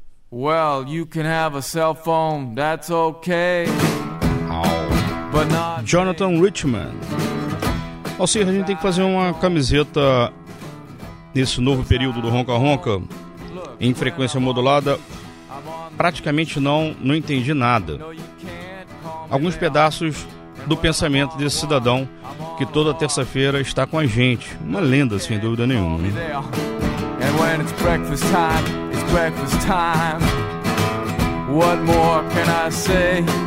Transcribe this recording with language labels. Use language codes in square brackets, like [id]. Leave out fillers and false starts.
[en] Well, you can have a cell phone, that's okay. But not... Jonathan Richman. [pt] Alcir, a gente tem que fazer uma camiseta nesse novo período do Ronca Ronca, em frequência modulada. Praticamente não entendi nada. Alguns pedaços do pensamento desse cidadão que toda terça-feira está com a gente. Uma lenda, sem dúvida nenhuma. Né? [en] And when it's breakfast time, what more can I say?